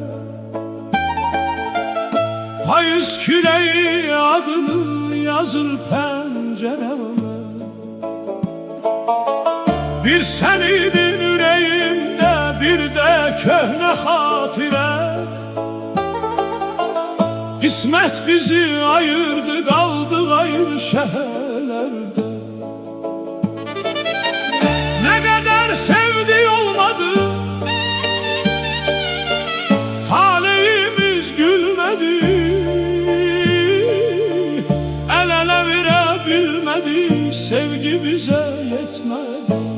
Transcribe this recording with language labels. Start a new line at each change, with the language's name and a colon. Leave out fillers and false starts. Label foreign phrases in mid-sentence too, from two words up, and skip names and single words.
Azerbaijani: Payız küləyi adını yazır pəncərəmə. Bir sən idin ürəyimdə, bir də köhnə xatirə. İsmət bizi ayırdı, qaldıq ayrı şəhərlərdə.
Turkish: Ne kadar sevdi olmadı, talihimiz gülmedi. El ele verebilmedi, sevgi bize yetmedi.